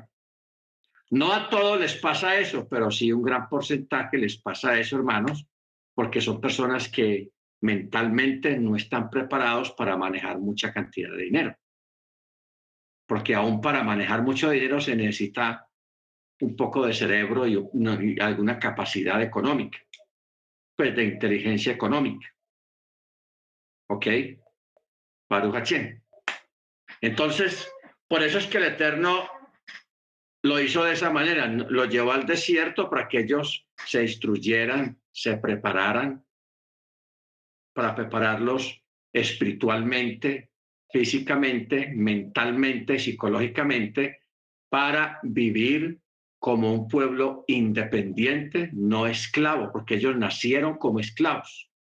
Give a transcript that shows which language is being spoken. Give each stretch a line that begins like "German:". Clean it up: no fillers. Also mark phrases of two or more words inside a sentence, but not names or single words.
Spanish: No a todos les pasa eso, pero sí un gran porcentaje les pasa eso, hermanos, porque son personas que mentalmente no están preparados para manejar mucha cantidad de dinero. Porque aún para manejar mucho dinero se necesita un poco de cerebro y alguna capacidad económica, pues de inteligencia económica.
Hebrew: ¿Ok? ברוך השם.
Spanish: Entonces, por eso es que el Eterno lo hizo de esa manera, lo llevó al desierto para que ellos se instruyeran, se prepararan, para prepararlos espiritualmente, físicamente, mentalmente, psicológicamente, para vivir como un pueblo independiente, no esclavo, porque ellos nacieron como esclavos.